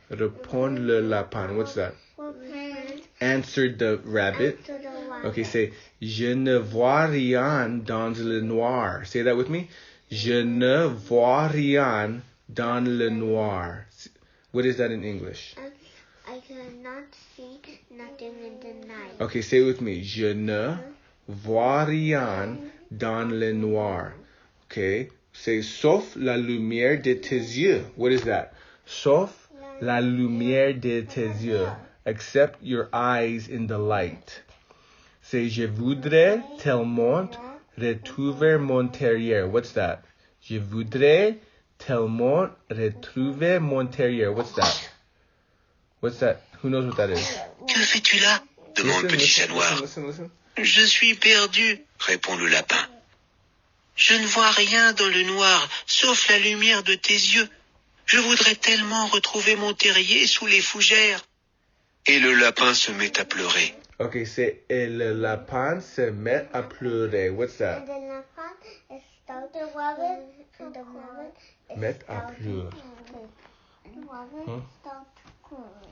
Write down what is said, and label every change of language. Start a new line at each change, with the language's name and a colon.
French: Répondre le lapin.
English: What's that? Answer the rabbit. Okay, say
French: je ne vois rien dans le noir.
English: Say that with me.
French: Je ne vois rien dans le noir.
English: What is that in English? I cannot see nothing in the night. Okay, say it with me.
French: Je ne vois rien dans le noir.
English: Okay, say
French: sauf la lumière de tes yeux.
English: What is that?
French: Sauf la lumière de tes yeux.
English: Except your eyes in the light. Say
French: je voudrais tellement retrouver mon terrier.
English: What's that?
French: Je voudrais tellement retrouver mon terrier.
English: What's that? What's that? Who knows what that is?
French: Que fais-tu là? Demande Petit Chat Noir.
English: Listen.
French: Je suis perdu, répond le lapin. Je ne vois rien dans le noir, sauf la lumière de tes yeux. Je voudrais tellement retrouver mon terrier sous les fougères. Et le lapin se met à pleurer.
English: Okay, say
French: et le lapin se met à pleurer.
English: What's that? And the lapin is started worrying, and the woman is
French: Met à pleurer.
English: the woman starts crying.